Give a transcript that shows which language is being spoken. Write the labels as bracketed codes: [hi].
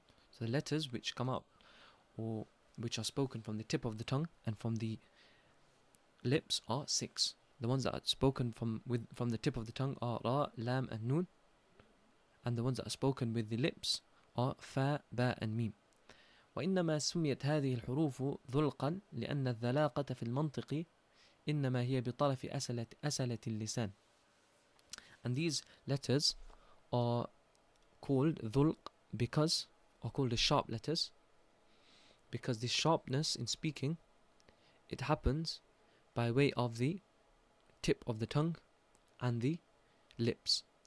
[en] So the letters which come out or which are spoken from the tip of the tongue and from the lips are 6. The ones that are spoken from the tip of the tongue are ra, lam and nun, and the ones that are spoken with the lips are fa, ba and mim. [ar] وإنما سميت هذه الحروف ذلقا لأن الذلاقة في المنطق إنما هي بطرف أسلة اللسان. [en] And these letters are called dhulq because the sharp letters, because the sharpness in speaking, it happens by way of the tip of the tongue and the lips.